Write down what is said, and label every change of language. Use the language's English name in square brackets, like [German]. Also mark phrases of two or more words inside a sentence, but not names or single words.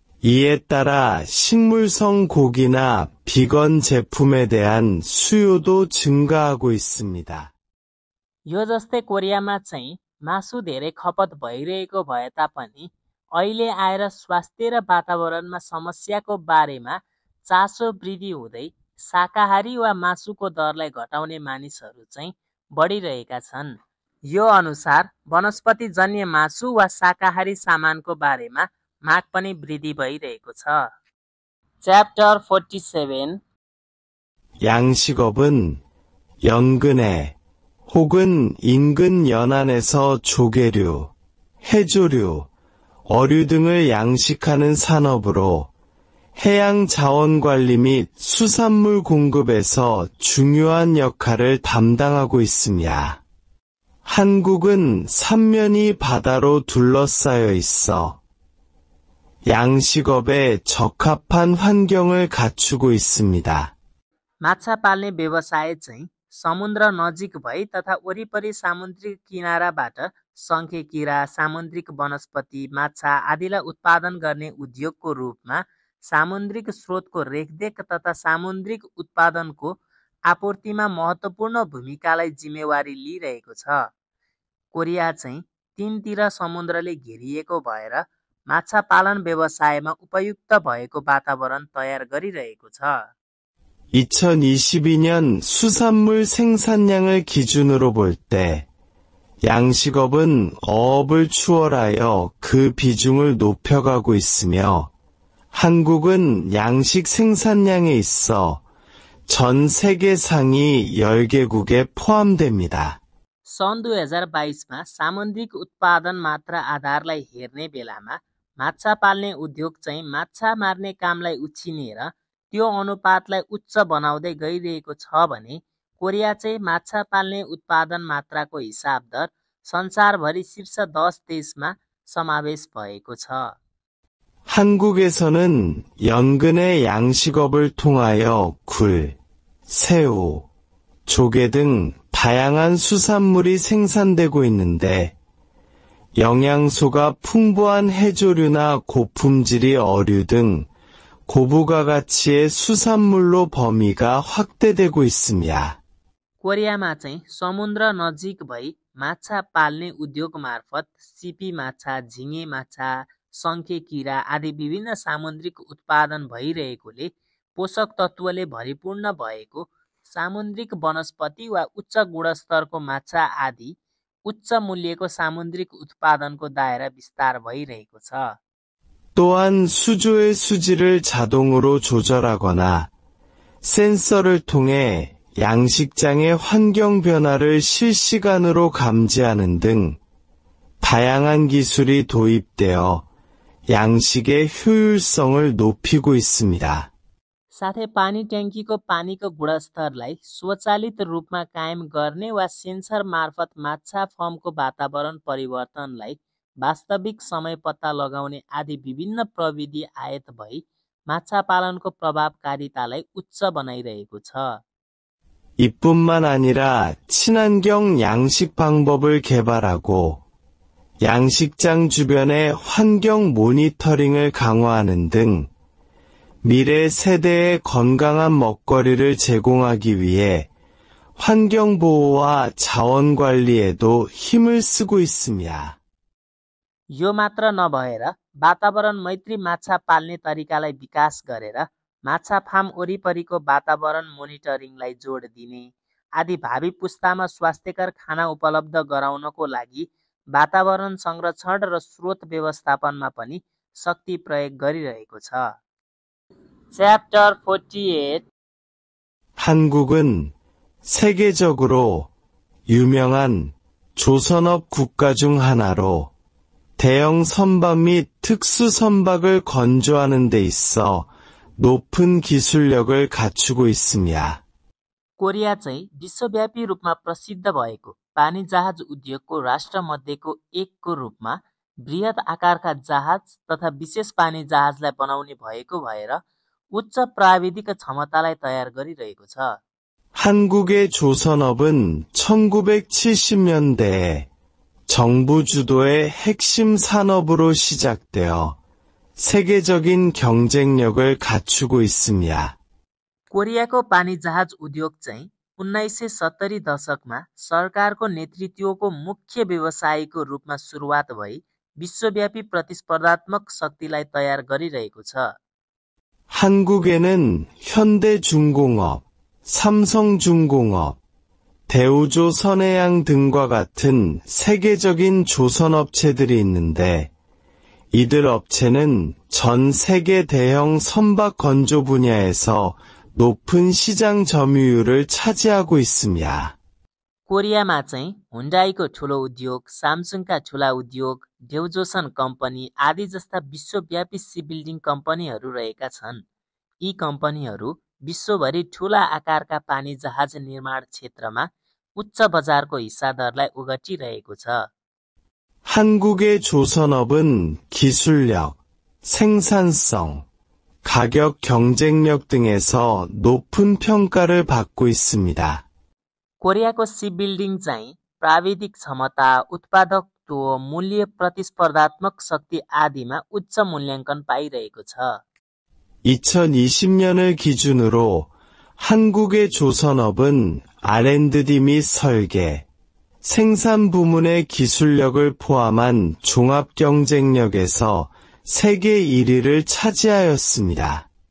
[Korean] 이에 따라 식물성 고기나 비건 제품에 대한 수요도 증가하고 있습니다. [Nepali] यो जस्तै कोरियामा चाहिँ मासु धेरै खपत भइरहेको भए तापनि अहिले आएर स्वास्थ्य र वातावरणमा समस्याको बारेमा चासो वृद्धि हुँदै शाकाहारी वा मासुको दरलाई घटाउने मानिसहरू चाहिँ बढिरहेका छन्। यो अनुसार वनस्पतिजन्य मासु वा शाकाहारी सामानको बारेमा माग पनि वृद्धि भइरहेको छ। च्याप्टर 47 [Korean] 양식업은 연근해 혹은 인근 연안에서 조개류, 해조류, 어류 등을 양식하는 산업으로 해양 자원 관리 및 수산물 공급에서 중요한 역할을 담당하고 있습니다. 한국은 삼면이 바다로 둘러싸여 있어 양식업에 적합한 환경을 갖추고 있습니다. [Nepali] माछा पाल्ने व्यवसाय चाहिँ समुद्र नजिक भई तथा वरिपरि सामुद्रिक किनाराबाट शंखे किरा, सामुद्रिक वनस्पति, माछा आदिलाई उत्पादन गर्ने उद्योगको रूपमा सामुद्रिक स्रोतको रेखदेख तथा सामुद्रिक उत्पादनको आपूर्तिमा महत्त्वपूर्ण भूमिकालाई जिम्मेवारी लिइरहेको छ। कोरिया चाहिँ तीनतिर समुद्रले घेरिएको भएर माछा पालन व्यवसायमा उपयुक्त भएको वातावरण तयार गरिरहेको छ। [Korean] 2022년 수산물 생산량을 기준으로 볼 때 양식업은 어업을 추월하여 그 비중을 높여가고 있으며 한국은 양식 생산량에 있어 전 세계 상위 10개국에 포함됩니다. [Nepali] सन् 2022मा सामुद्रिक उत्पादन मात्रा आधारलाई हेर्ने बेलामा माछा पाल्ने उद्योग चाहिँ माछा मार्ने कामलाई उछिनेर त्यो अनुपातलाई उच्च बनाउँदै गइरहेको छ भने कोरिया चाहिँ माछा पाल्ने उत्पादन मात्राको हिसाब दर संसारभरि शीर्ष 10 देशमा समावेश भएको छ। [Korean] 한국에서는 연근의 양식업을 통하여 굴, 새우, 조개 등 다양한 수산물이 생산되고 있는데 영양소가 풍부한 해조류나 고품질의 어류 등 고부가 가치의 수산물로 범위가 확대되고 있습니다. [Nepali] कोरियामा चाहिँ समुद्र नजिक भई माछा पाल्ने उद्योग मार्फत सिपी माछा, झिँगे माछा, शंखे किरा आदि विभिन्न सामुद्रिक उत्पादन भइरहेकोले पोषक तत्त्वले भरिपूर्ण भएको सामुद्रिक वनस्पति वा उच्च गुणस्तरको माछा आदि उच्च मूल्यको सामुद्रिक उत्पादनको दायरा विस्तार भइरहेको छ। [Korean] 또한 수조의 수질을 자동으로 조절하거나 센서를 통해 양식장의 환경 변화를 실시간으로 감지하는 등 다양한 기술이 도입되어 양식의 효율성을 높이고 있습니다. [Nepali] साथै पानी ट्याङ्कीको पानीको गुणस्तरलाई स्वचालित रूपमा कायम गर्ने वा सेन्सर मार्फत माछा फर्मको वातावरण परिवर्तनलाई वास्तविक समय पत्ता लगाउने आदि विभिन्न प्रविधि आयत भई माछा पालनको प्रभावकारितालाई उच्च बनाइरहेको छ। [Korean] 이뿐만 아니라 친환경 양식 방법을 개발하고 양식장 주변의 환경 모니터링을 강화하는 등 미래 세대의 건강한 먹거리를 제공하기 위해 환경보호와 자원관리에도 힘을 쓰고 있습니다. [Nepali] यो मात्र नभएर वातावरण मैत्री माछा पाल्ने तरिकालाई विकास गरेर माछा फार्म वरिपरिको वातावरण मोनिटरिङलाई जोड दिने आदि भावी पुस्तामा स्वास्थ्यकर खाना उपलब्ध गराउनको लागि वातावरण संरक्षण र स्रोत व्यवस्थापनमा पनि शक्ति प्रयोग गरिरहेको छ। च्याप्टर 48 [Korean] 한국은 세계적으로 유명한 조선업 국가 중 하나로 대형 선박 및 특수 선박을 건조하는 데 있어 높은 기술력을 갖추고 있습니다. [Nepali] कोरिया चाहिँ विश्वव्यापी रूपमा प्रसिद्ध भएको पानी जहाज उद्योगको राष्ट्रमध्येको एकको रूपमा बृहत आकारका जहाज तथा विशेष पानी जहाजलाई बनाउने भएको भएर उच्च प्राविधिक क्षमतालाई तयार गरिरहेको छ। [Korean] 한국의 조선업은 1970년대에 정부 주도의 핵심 산업으로 시작되어 세계적인 경쟁력을 갖추고 있습니다. [Nepali] कोरियाको पानीजहाज उद्योग चाहिँ 1970 दशकमा सरकारको नेतृत्वको मुख्य व्यवसायको रूपमा सुरुवात भई विश्वव्यापी प्रतिस्पर्धात्मक शक्तिलाई तयार गरिरहेको छ। [Korean] 한국에는 현대중공업, 삼성중공업, 대우조선해양 등과 같은 세계적인 조선업체들이 있는데 이들 업체는 전 세계 대형 선박 건조 분야에서 높은 시장 점유율을 차지하고 있습니다. [Nepali] कोरियामा चाहिँ हुन्डाईको ठूलो उद्योग, सामसुङका ठूला उद्योग, देउजोसन कम्पनी आदि जस्ता विश्वव्यापी सिपबिल्डिङ कम्पनीहरू रहेका छन्। यी कम्पनीहरू विश्वभरि ठूला आकारका पानी जहाज निर्माण क्षेत्रमा उच्च बजारको हिस्सादरलाई ओगटिरहेको छ। [Korean] 한국의 조선업은 기술력, 생산성, 가격 경쟁력 등에서 높은 평가를 받고 있습니다. [Nepali] कोरियाको सिपबिल्डिङ चाहिँ प्राविधिक क्षमता, उत्पादकत्व, मूल्य, प्रतिस्पर्धात्मक शक्ति आदिमा उच्च मूल्याङ्कन पाइरहेको छ। [Korean] 2020년을 기준으로 한국의 조선업은 R&D 및 설계, 생산 부문의 기술력을 포함한 종합 경쟁력에서 세계 1위를 차지하였습니다.